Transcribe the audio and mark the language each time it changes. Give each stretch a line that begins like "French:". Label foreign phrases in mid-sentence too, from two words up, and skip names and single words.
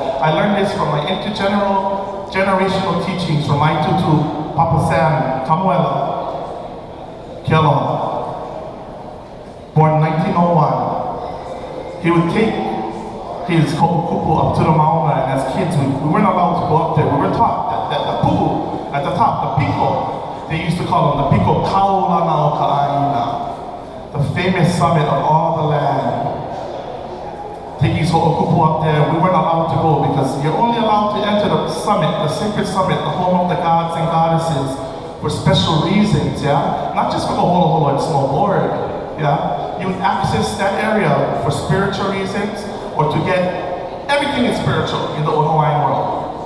English: I learned this from my generational teachings from my tutu, Papa Sam, Kamuela, Kealoha, born 1901. He would take his ko'okupu up to the Mauna, and as kids, we weren't allowed to go up there. We were taught that the pu'u at the top, the piko, they used to call them the
Hawaiian: piko kaulana o ka'aina,
English: the famous summit of all the land. Take his ko'okupu up there, we weren't allowed to go because you're only allowed to enter the summit, the sacred summit, the home of the gods and goddesses, for special reasons, yeah? Not just for the holo holo and small board, yeah? You would access that area for spiritual reasons or to get everything is spiritual in the Hawaiian world.